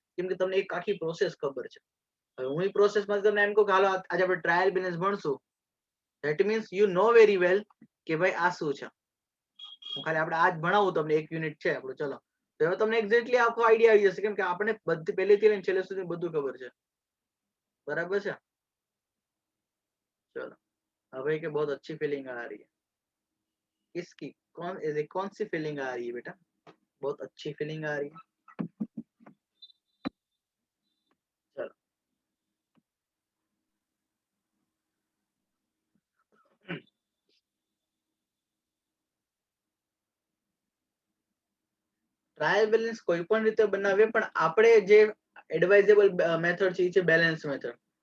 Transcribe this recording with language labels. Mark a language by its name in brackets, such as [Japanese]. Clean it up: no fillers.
[Gujarati] કેમ કે તમને એક આખી પ્રોસેસ ખબર છે. હવે હું એ પ્રોસેસમાં તમને એમ કહું કે હાલો આજે આપણે trial balance ભણશું, [English] that means you know very well [Gujarati] કે ભાઈ આ શું છે. હું ખાલી આપણે આજ ભણાવું તમને, એક યુનિટ છે આપણું, ચલો તો હવે તમને એક્ઝેક્ટલી આખો આઈડિયા આવી જશે, કેમ કે આપણે બધી પહેલેથી લઈને છેલ્લે સુધી બધું ખબર છે. [Hindi] बराबर છે, चलो अब है कि बहुत अच्छी फीलिंग आ रही है. किसकी कौन सी फीलिंग आ रही है बेटा? बहुत अच्छी फीलिंग आ रही है. [Gujarati] चलो ટ્રાયલ બેલેન્સ કોઈ પણ રીતે બનાવીએ, પણ આપણે જે એડવાઇઝેબલ મેથડ છે એ છે બેલેન્સ મેથડ.